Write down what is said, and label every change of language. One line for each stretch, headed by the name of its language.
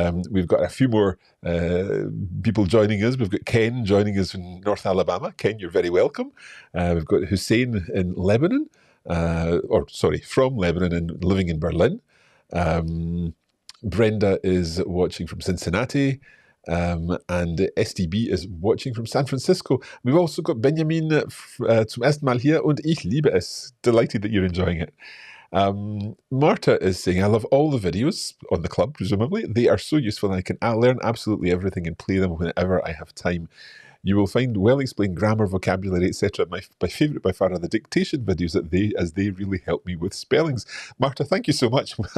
English: We've got a few more people joining us. We've got Ken joining us in North Alabama. Ken, you're very welcome. We've got Hussein in Lebanon. From Lebanon and living in Berlin. Brenda is watching from Cincinnati, and SDB is watching from San Francisco. We've also got
German: Benjamin zum ersten Mal hier und ich liebe es.
English: Delighted that you're enjoying it. Marta is saying, I love all the videos on the club, presumably. They are so useful and I can learn absolutely everything and play them whenever I have time. You will find well-explained grammar, vocabulary, etc. My favourite by far are the dictation videos as they really help me with spellings. Marta, thank you so much.